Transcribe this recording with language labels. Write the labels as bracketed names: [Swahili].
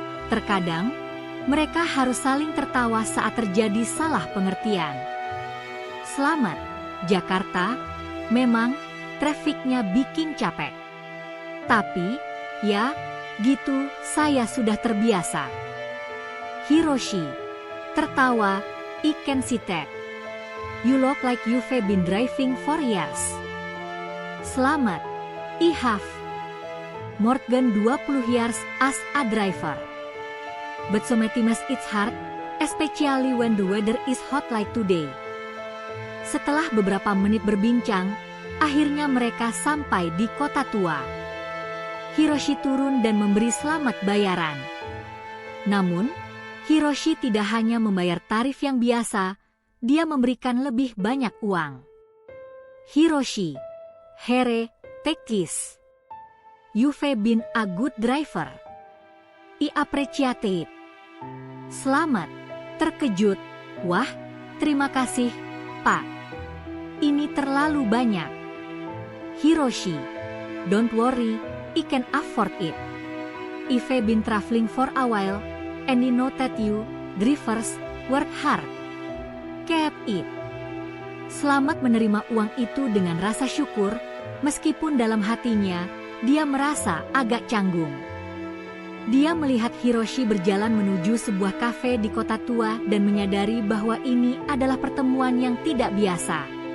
[Indonesian] Terkadang, mereka harus saling tertawa saat terjadi salah pengertian. Slamet, Jakarta, memang trafiknya bikin capek. Tapi, ya, gitu, saya sudah terbiasa. [English] Hiroshi, [Indonesian] tertawa, [English] I can see that. You look like you've been driving for years. Slamet, I have. More than 20 years as a driver. But sometimes it's hard, especially when the weather is hot like today. [Indonesian] Setelah beberapa menit berbincang, akhirnya mereka sampai di kota tua. Hiroshi turun dan memberi Slamet bayaran. Namun, Hiroshi tidak hanya membayar tarif yang biasa, dia memberikan lebih banyak uang. [English] Hiroshi, here, take this. You've been a good driver. I appreciate it. [Indonesian] Slamet, terkejut. Wah, terima kasih, Pak. Ini terlalu banyak. [English] Hiroshi, don't worry, I can afford it. I've been traveling for a while, and I know that you, drivers, work hard. Keep it. [Indonesian] Slamet menerima uang itu dengan rasa syukur, meskipun dalam hatinya, dia merasa agak canggung. Dia melihat Hiroshi berjalan menuju sebuah kafe di kota tua dan menyadari bahwa ini adalah pertemuan yang tidak biasa.